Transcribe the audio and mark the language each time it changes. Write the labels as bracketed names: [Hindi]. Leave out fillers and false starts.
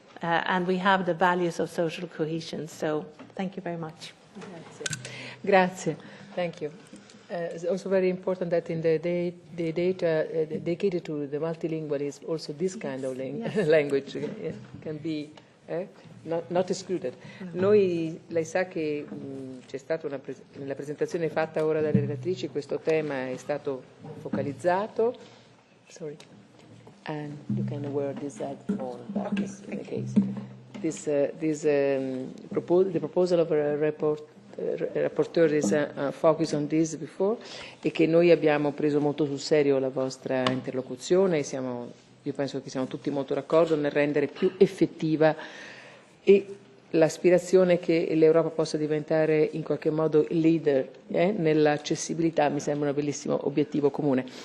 [English] And we have the values of social cohesion. So thank you very much. Grazie. Thank you. It's also very important that in the data dedicated to the multilingual is also this kind of language can be not excluded. [Italian] Noi, lei sa che c'è stata nella presentazione fatta ora dalle relatrici, questo tema è stato focalizzato. [English] Sorry. And you can wear this headphone. That is the case. The proposal of a rapporteur is focused on this before, [Italian] e che noi abbiamo preso molto sul serio la vostra interlocuzione, e io penso che siamo tutti molto d'accordo nel rendere più effettiva e l'aspirazione che l'Europa possa diventare in qualche modo leader nell'accessibilità mi sembra un bellissimo obiettivo comune.